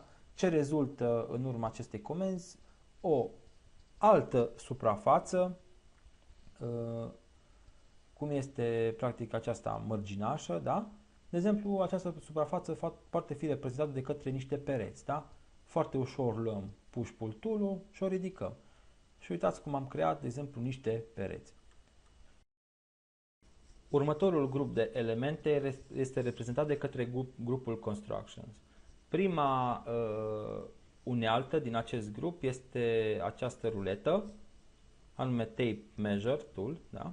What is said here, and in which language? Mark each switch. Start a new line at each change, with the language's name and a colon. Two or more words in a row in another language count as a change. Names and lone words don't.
Romanian: Ce rezultă în urma acestei comenzi? O altă suprafață, cum este practic aceasta mărginașă, da? De exemplu, această suprafață poate fi reprezentată de către niște pereți, da? Foarte ușor luăm push-pull tool-ul și o ridicăm. Și uitați cum am creat, de exemplu, niște pereți. Următorul grup de elemente este reprezentat de către grupul Constructions. Prima unealtă din acest grup este această ruletă, anume Tape Measure Tool. Da?